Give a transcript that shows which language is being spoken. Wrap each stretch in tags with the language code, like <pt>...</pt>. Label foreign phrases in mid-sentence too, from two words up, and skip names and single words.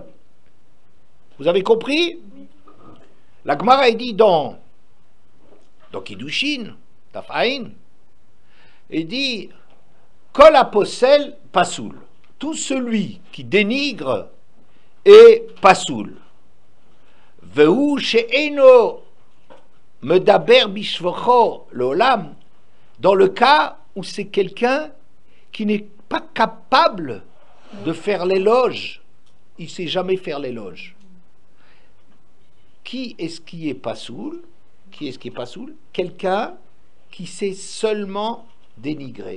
<fr>Vous avez compris? La Gemara est dit dans Kiddushin, Tafaïn, il dit</fr> <he>כל הפוסל פסול.</he> <fr>Tout celui qui dénigre est pasoul.</fr> <he>והוא שאינו מדבר בשבחו לעולם.</he> <fr>Dans le cas où c'est quelqu'un qui n'est pas capable de faire l'éloge, il ne sait jamais faire l'éloge. Qui est-ce qui est pasoul? Qui est-ce qui est pasoul? Quelqu'un qui sait seulement dénigrer.</fr>